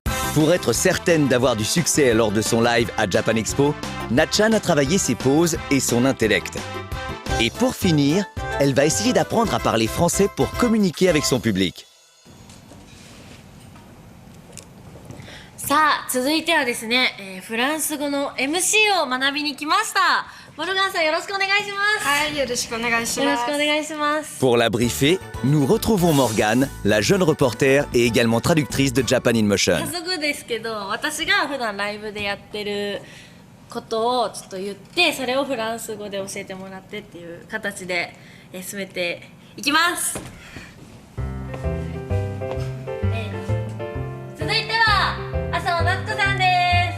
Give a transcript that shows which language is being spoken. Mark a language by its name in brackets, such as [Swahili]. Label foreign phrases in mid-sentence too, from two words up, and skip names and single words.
[French] Pour être certaine d'avoir du succès lors de son live à Japan Expo, Na-chan a travaillé ses poses et son intellect. Et pour finir, elle va essayer d'apprendre à parler français pour communiquer avec son public. [Japanese] さあ続いてはですね、フランス語の MC を学びに来ました。モルガンさんよろしくお願いします。はい、よろしくお願いしよろます。しくお願いします。 [French] Pour la briefer, nous retrouvons Morgane, la jeune reporter et également traductrice de Japan in Motion. [Japanese] 早速ですけど、私が普段ライブでやってることをちょっと言って、それをフランス語で教えてもらってっていう形で進めていきます。続いては麻生夏子さんです。